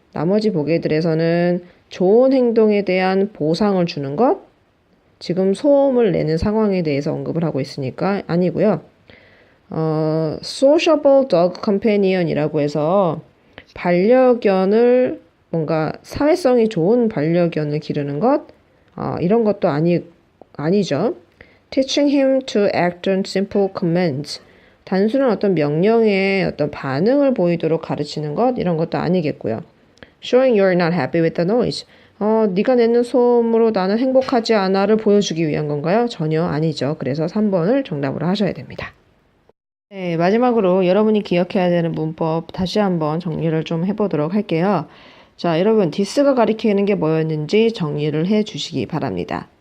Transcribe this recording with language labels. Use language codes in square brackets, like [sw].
[ko] 나머지 보기들에서는 좋은 행동에 대한 보상을 주는 것, 지금 소음을 내는 상황에 대해서 언급을 하고 있으니까 아니고요. [en] sociable dog companion [ko] 이라고 해서 반려견을 뭔가 사회성이 좋은 반려견을 기르는 것, 이런 것도 아니죠. [en] teaching him to act on simple commands. [ko] 단순한 어떤 명령에 어떤 반응을 보이도록 가르치는 것, 이런 것도 아니겠고요. [en] showing you're not happy with the noise. [ko] 네가 내는 소음으로 나는 행복하지 않아를 보여주기 위한 건가요? 전혀 아니죠. 그래서 3번을 정답으로 하셔야 됩니다. 네, 마지막으로 여러분이 기억해야 되는 문법 다시 한번 정리를 좀 해보도록 할게요. 자, 여러분 this가 가리키는 게 뭐였는지 정리를 해 주시기 바랍니다.